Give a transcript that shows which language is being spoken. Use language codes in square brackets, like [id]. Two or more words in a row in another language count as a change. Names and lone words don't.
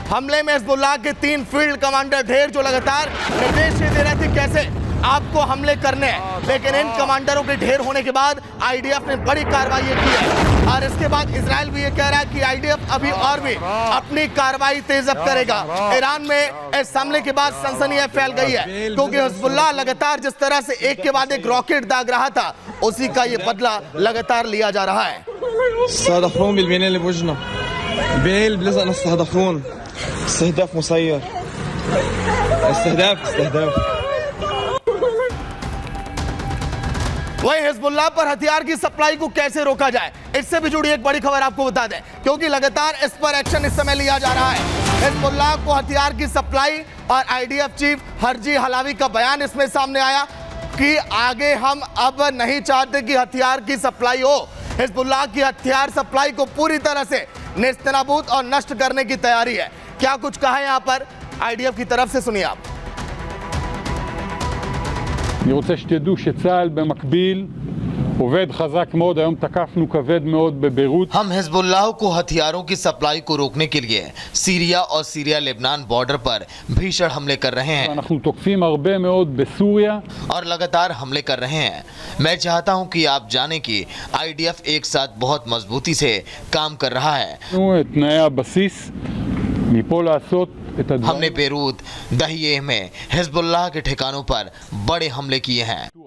[hi] हमले में हिजबुल्लाह के 3 [en] field commander [hi] ढेर जो लगातार निर्देश दे रहे थे कैसे आपको हमले करने हैं, लेकिन इन कमांडरों के ढेर होने के बाद आईडीएफ ने बड़ी कार्रवाई की है। और इसके बाद इजराइल भी ये कह रहा है कि आईडीएफ अभी और भी अपनी कार्रवाई तेज अब करेगा। ईरान में इस हमले के बाद सनसनी फैल गई है, क्योंकि हिजबुल्लाह लगातार जिस तरह से एक के बाद एक रॉकेट दाग रहा था, उसी का ये बदला लगातार लिया जा रहा है। [ar] استهدفون بالبناية اللي بوجهنا بيل بلزقنا استهدفون استهداف مسير استهداف [hi] वहीं हिजबुल्लाह पर हथियार की सप्लाई को कैसे रोका जाए, इससे भी जुड़ी एक बड़ी खबर आपको बता दें, क्योंकि लगातार इस पर एक्शन इस समय लिया जा रहा है। हिजबुल्लाह को हथियार की सप्लाई और आईडीएफ चीफ हरजी हलावी का बयान इसमें सामने आया कि आगे हम अब नहीं चाहते कि हथियार की सप्लाई हो। हिजबुल्लाह की हथियार सप्लाई को पूरी तरह से नेस्तनाबूद और नष्ट करने की तैयारी है। क्या कुछ कहा है यहाँ पर आईडीएफ की तरफ से, सुनिए आप। [he] אני רוצה שתדעו שצה"ל במקביל עובד חזק מאוד. היום תקפנו כבד מאוד בביירות. [hi] हम हिजबुल्लाह को हथियारों की सप्लाई को रोकने के लिए सीरिया और सीरिया लेबनान बॉर्डर पर भीषण हमले कर रहे हैं। [he] אנחנו תוקפים הרבה מאוד בסוריה. [hi] और लगातार हमले कर रहे हैं। मैं चाहता हूं कि आप जानें कि आईडीएफ एक साथ बहुत मजबूती से काम कर रहा है। [he] את תנאי הבסיס מפה לעשות [hi] हमने बेरूत, दहिए में हिजबुल्लाह के ठिकानों पर बड़े हमले किए हैं।